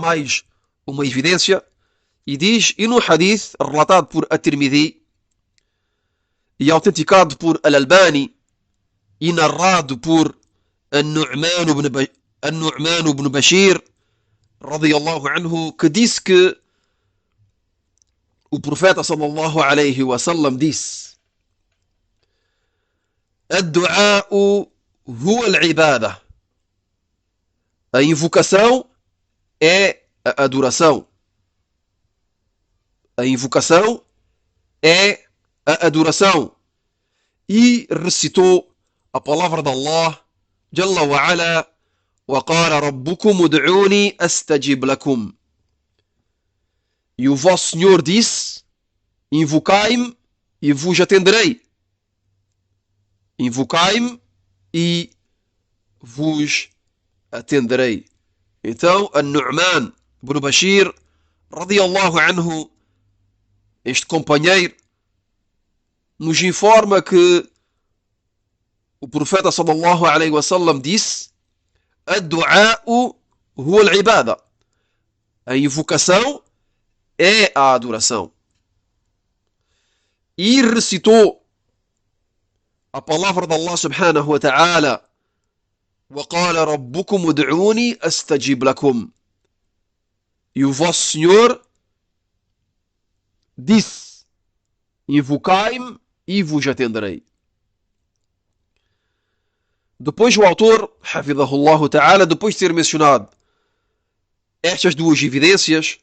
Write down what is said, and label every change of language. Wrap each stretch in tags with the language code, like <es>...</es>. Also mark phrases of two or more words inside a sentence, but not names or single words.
<pt>mais uma evidência, e diz, e no hadith relatado por At-Tirmidhi e autenticado por Al-Albani e narrado por An-Nu'man ibn Bashir</pt> <ar>رضي الله عنه,</ar> <pt>que disse que o profeta</pt> <ar>صلى الله عليه وسلم disse: الدعاء هو العبادة.</ar> <pt>A invocação é a adoração. A invocação é a adoração. E recitou a palavra de</pt> <ar>Allah جل وعلا: وقال ربكم ادعوني أستجب لكم.</ar> <pt>E o vosso Senhor disse: invocai-me e vos atenderei. Invocai-me e vos atenderei. Então,</pt> <ar>An-Nu'man ibn Bashir رضي الله عنه,</ar> <pt>este companheiro, nos informa que o profeta</pt> <ar>صلى الله عليه وسلم</ar> <pt>disse:</pt> <ar>الدعاء هو العبادة.</ar> <pt>A invocação é a adoração. E recitou a palavra de</pt> <ar>Allah سبحانه وتعالى: وَقَالَ رَبُّكُمُ ادْعُونِي أَسْتَجِبْ لَكُمْ.</ar> <pt>E o vosso Senhor disse: invocai-me e vos atenderei. Depois o autor,</pt> <ar>حفظه الله تعالى,</ar> <pt>depois de ter mencionado estas duas evidências,</pt>